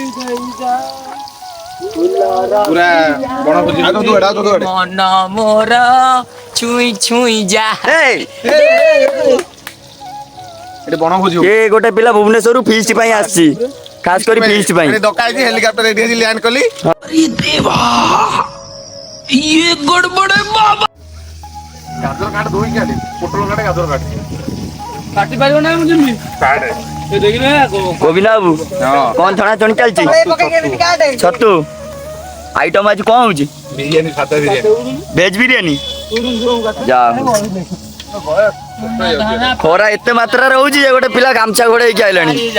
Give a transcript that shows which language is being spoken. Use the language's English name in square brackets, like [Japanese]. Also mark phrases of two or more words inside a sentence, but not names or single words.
[Odia] ମନ ମୋର ଛୁଇଁ ଛୁଇଁ ଯା ଗୋଟେ ପିଲା ଭୁବନେଶ୍ୱରରୁ ଫିଷ୍ଟ ପାଇଁ ଆସିଛି ଖାସ କରି ଫିଷ୍ଟ ପାଇଁ ହେଲିକପ୍ଟର ଏଠି ଆସି ଲ୍ୟାଣ୍ଡ କଲି [Hindi] ये गड़बड़ है बाबा [Odia] ଗାଜର କାଟ ଧୋଇକି ଆଣି ପୋଟଳ କାଟେ ଗାଜର କାଟେ କାଟି ପାରିବ ନା ମୁଁ ଯିବି କାଟେ ଏ ଦେଖିଲେ ଗୋବିନ୍ଦ ବାବୁ କ'ଣ ଛଣାଛଣି ଚାଲିଛି ଛତୁ ଆଇଟମ ଆଜି କ'ଣ ହଉଛି ବିରିୟାନୀ ସାଧା ବିରିୟାନୀ ଭେଜ ବିରିୟାନୀ ଯା ଖରା ଏତେ ମାତ୍ରାରେ ହଉଛି ଯେ ଗୋଟେ ପିଲା ଗାମଛା ଘୋଡେଇକି ଆଇଲାଣି